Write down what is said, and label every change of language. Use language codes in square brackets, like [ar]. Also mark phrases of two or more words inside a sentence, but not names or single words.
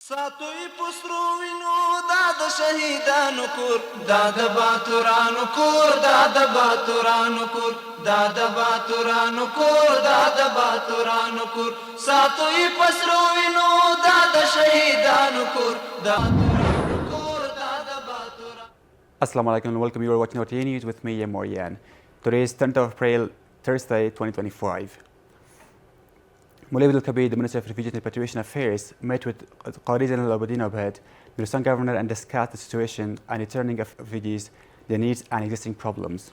[ps] ساتوی پسرو وینو دا د شهیدانو کور دا د باتورانو کور دا د باتورانو کور دا د باتورانو کور دا د باتورانو کور ساتوی پسرو وینو دا د شهیدانو کور دا [ar] السلام عليكم [en] and welcome. You are watching RTA News with me, Morian. Today is 10th of April, Thursday, 2025. Mulay Al-Kabir, the Minister of Refugees and Repatriation Affairs, met with Qari Zain al-Abidin Abed, the Rajasthan governor, and discussed the situation and returning of refugees, their needs and existing problems.